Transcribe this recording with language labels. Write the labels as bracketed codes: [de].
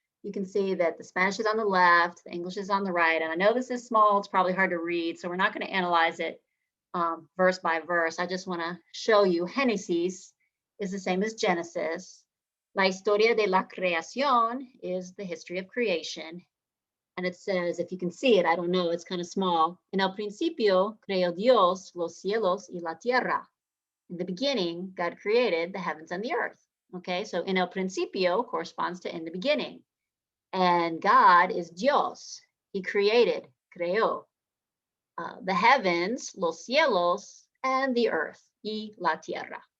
[en] You can see that the Spanish is on the left, the English is on the right. And I know this is small, it's probably hard to read, so we're not going to analyze it verse by verse. I just want to show you Génesis is the same as Genesis. [es] La historia de la creación [en] is the history of creation. And it says, if you can see it, I don't know, it's kind of small. [es] En el principio creó Dios los cielos y la tierra. [en] In the beginning, God created the heavens and the earth. Okay, so [es] en el principio [en] corresponds to in the beginning. And God is Dios. He created, [es] creó, [en] the heavens, [es] los cielos, [en] and the earth, [es] y la tierra.